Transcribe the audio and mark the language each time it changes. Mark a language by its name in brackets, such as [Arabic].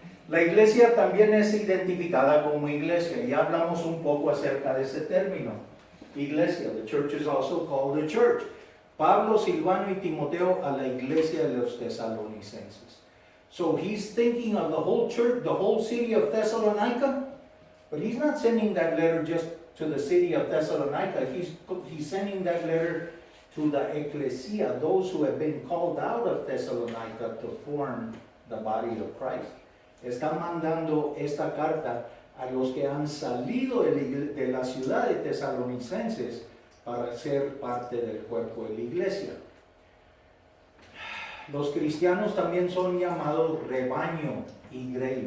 [Spanish] La iglesia también es identificada como iglesia. Ya hablamos un poco acerca de ese término. Iglesia, [English] the church is also called the church. [Spanish] Pablo, Silvano y Timoteo a la iglesia de los tesalonicenses. [English] So he's thinking of the whole church, the whole city of Thessalonica, but he's not sending that letter just to the city of Thessalonica. He's sending that letter to the ecclesia, those who have been called out of Thessalonica to form the body of Christ. [Spanish] Está mandando esta carta a los que han salido de la ciudad de Tesalonicenses para ser parte del cuerpo de la iglesia. Los cristianos también son llamados rebaño y grey.